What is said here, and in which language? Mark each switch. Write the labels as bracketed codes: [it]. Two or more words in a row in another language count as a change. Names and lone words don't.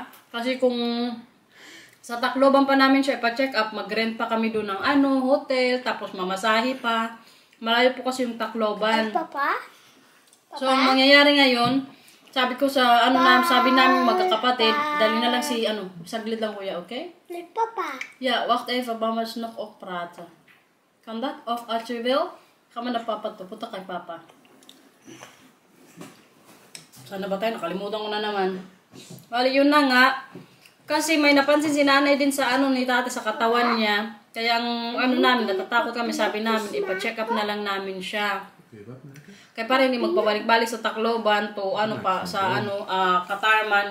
[tl] Kasi kung sa Tacloban pa namin siya ipa-check up, mag-rent pa kami doon ng hotel, tapos mamasahe pa. Malayo po kasi yung Tacloban. Papa? So ang mangyayari ngayon, sabi ko sa sabi namin magkakapatid, dali na lang saglit lang kuya, okay? Papa. [nl] Ja, wacht even, mama is nog oppraten. Kan dat? Of als je wil, ga maar naar papa toe. [tl] Punta kay papa. Sana ba tayo? Nakalimutan ko na naman. Bali, yun na nga. Kasi may napansin si nanay din sa ni tate sa katawan niya. Kaya ang namin, natatakot kami. Sabi namin, ipa-check up na lang namin siya. Kaya pa rin magpabalik-balik sa Tacloban to Katarman.